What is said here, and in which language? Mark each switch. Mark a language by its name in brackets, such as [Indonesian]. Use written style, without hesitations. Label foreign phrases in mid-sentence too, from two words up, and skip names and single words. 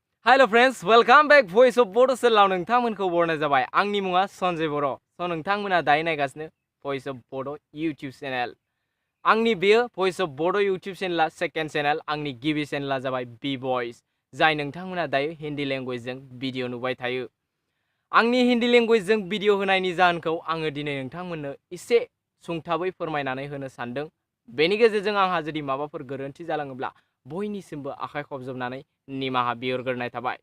[English] hello friends, welcome back [Bodo] वॉइस ऑफ बोडो सेलाव नोंथांमोनखौ बरनाय जाबाय। आंनि मुङा सन्जय बर'। स' नोंथांमोना दायो नायगासिनो वॉइस ऑफ बोडो यूट्यूब चैनल। आंनि बेयो वॉइस ऑफ बोडो यूट्यूब चैनला सेकेंड चैनल। आंनि गिबि चैनला जाबाय bboys, जाय नोंथांमोना दायो हिन्दी लैंग्वेजजों भिडिअ नुबाय थायो। आंनि हिन्दी लैंग्वेजजों भिडिअ होनायनि जाहोनखौ आङो दिनै नोंथांमोननो एसे सुंथाबै फोरमायनानै होनो सानदों। बेनि गेजेरजों आंहा जुदि माबाफोर गोरोन्थि जालाङोब्ला बयनिसिमबो आखाइ खबजबनानै निमाहा बिहरग्रोनाय थाबाय।